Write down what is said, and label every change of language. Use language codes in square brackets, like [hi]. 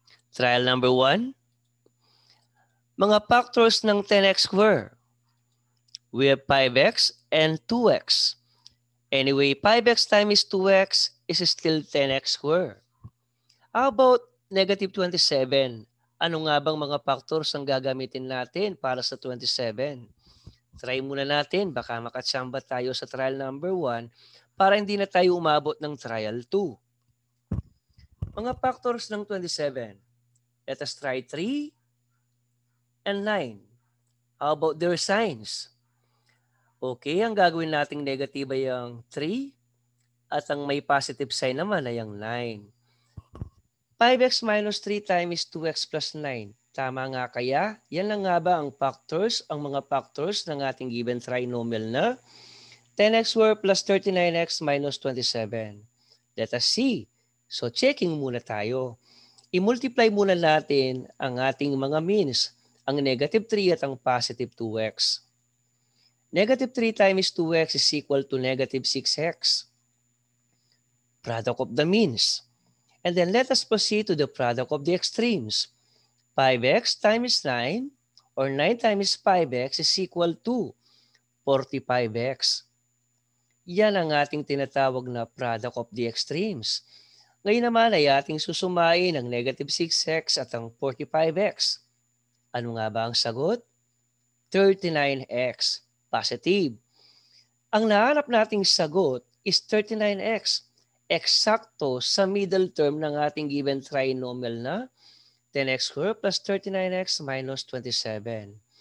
[tl] Trial number 1. Mga factors ng 10x squared. [en] We have 5x and 2x. Anyway, 5x times 2x is still 10x squared. How about negative 27? [tl] Ano nga bang mga factors ang gagamitin natin para sa 27? Try muna natin, baka makatsamba tayo sa trial number 1 para hindi na tayo umabot ng trial 2. Mga factors ng 27. [en] Let us try 3 and 9. How about their signs? [tl] Okay, ang gagawin nating negative ay ang 3 at ang may positive sign naman ay ang 9. [en] 5x minus 3 times 2x plus 9. [tl] Tama nga kaya? Yan lang nga ba ang factors, ang mga factors ng ating given trinomial na 10x squared plus 39x minus 27. [en] Let us see. [tl] So checking muna tayo. I-multiply muna natin ang ating mga means, ang negative 3 at ang positive 2x. [en] Negative 3 times 2x is equal to negative 6x. Product of the means. And then let us proceed to the product of the extremes. 5x times 9 or 9 times 5x is equal to 45x. [tl] Yan ang ating tinatawag na product of the extremes. Ngayon naman ay ating susumain ang negative 6x at ang 45x. Ano nga ba ang sagot? 39x. Positive. Ang nahanap nating sagot is 39x. Eksakto sa middle term ng ating given trinomial na 10x squared plus 39x minus 27.